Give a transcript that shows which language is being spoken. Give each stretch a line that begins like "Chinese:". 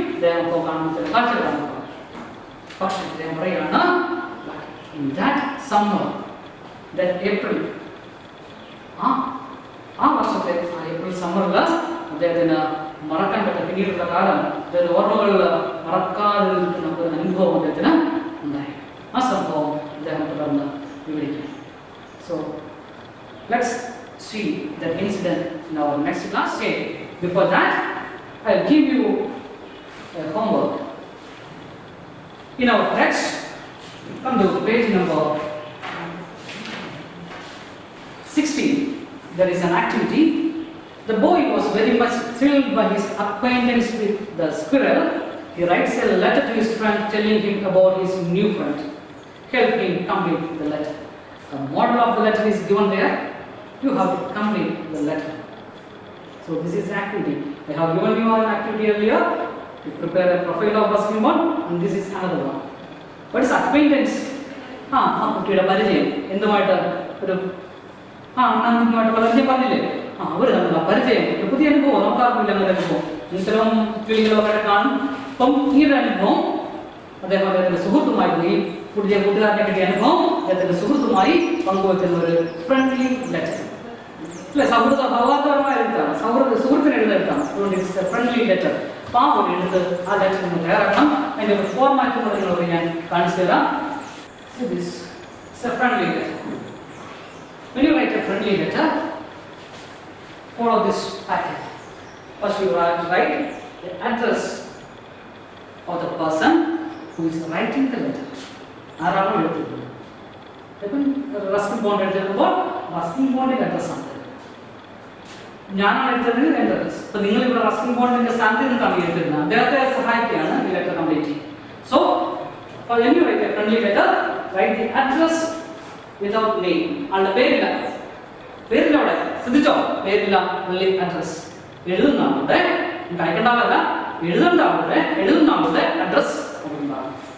Malayalam: അദ്ദേഹം ഇപ്പോൾ കാണുന്ന ചില കാഴ്ചകൾ കാണുക. പക്ഷേ അദ്ദേഹം പറയുകയാണ്, in that summer, that April, ആ വർഷത്തെ ഏപ്രിൽ സമ്മറിൽ അദ്ദേഹത്തിന് മറക്കാൻ പറ്റും. പിന്നീടുള്ള കാലം അദ്ദേഹത്തിന്റെ ഓർമ്മകളിൽ മറക്കാതെ നിൽക്കുന്ന ഒരു അനുഭവം അദ്ദേഹത്തിന് ഉണ്ടായി. ആ സംഭവം അദ്ദേഹം തുടർന്ന് വിവരിക്കും.
English: So let's see that incident in our next class. Before that, I'll give you a homework. In our text, come to page number 16. There is an activity. The boy was very much thrilled by his acquaintance with the squirrel. He writes a letter to his friend telling him about his new friend. Help him complete the letter. The model of the letter is given there. You have to complete the letter. So this is activity. I have given you an activity earlier to prepare a profile of basketball, and this is another one. What is acquaintance?
Malayalam: കുട്ടിയുടെ പരിചയം എന്തുമായിട്ട് ഒരു അണ്ണാനുമായിട്ട് പരിചയം പറഞ്ഞില്ലേ, അവർ തമ്മിലുള്ള പരിചയം ഒരു പുതിയ അനുഭവം. നമുക്കാർക്കില്ല അങ്ങനെ അനുഭവം, ഇത്തരം കിളികളൊക്കെ കാണും. അപ്പം ഈ ഒരു അനുഭവം അദ്ദേഹത്തിന്റെ സുഹൃത്തുമായി, ഈ പുതിയ കൂട്ടുകാരനെ കിട്ടിയ അനുഭവം അദ്ദേഹത്തിന്റെ സുഹൃത്തുമായി പങ്കുവെക്കുന്ന ഒരു ഫ്രണ്ട്ലി ലെറ്റർ അല്ലെ, സൗഹൃദപരമായ എഴുത്താണ്, സുഹൃത്തിന് എഴുതെഴുത്താണ്. അതുകൊണ്ട് ഇറ്റ്സ് എ ഫ്രണ്ട്ലി ലെറ്റർ. അപ്പോൾ ആ ഒരു എഴുത്ത് ആ ലെറ്റർ നിങ്ങൾ തയ്യാറാക്കണം. അതിൻ്റെ ഒരു ഫോർമാറ്റ് കൂടെ നിങ്ങളോട് ഞാൻ കാണിച്ചു തരാം.
English: This is a friendly letter. When you write a friendly letter, follow this pattern. First you write the address of the person who is writing the letter.
Malayalam: ആരാണോ എഴുതുന്നത്. ഇപ്പം റസ്കിംഗ് ബോണ്ട് എഴുതുമ്പോൾ റസ്കിംഗ് ബോണ്ടിന്റെ അഡ്രസ് ആണ്. ഞാനാണ് എഴുതുന്നത് എൻ്റെ അഡ്രസ്. ഇപ്പം നിങ്ങൾ ഇവിടെ റസ്കിംഗ് ബോണ്ടിന്റെ സ്ഥാനത്ത് നിന്നാണ് എഴുതുന്നത്. അദ്ദേഹത്തെ സഹായിക്കുകയാണ് ഈ ലെറ്റർ കംപ്ലീറ്റ് ചെയ്യും.
English: So when you write a friendly letter, write the address without name.
Malayalam: ആളുടെ പേരില്ല, അവിടെ ശ്രദ്ധിച്ചോ, പേരില്ല, only address. എഴുതുന്ന ആളുടെ കഴിക്കേണ്ടതല്ല, എഴുതുന്ന ആളുടെ അഡ്രസ് ഉണ്ടാകും.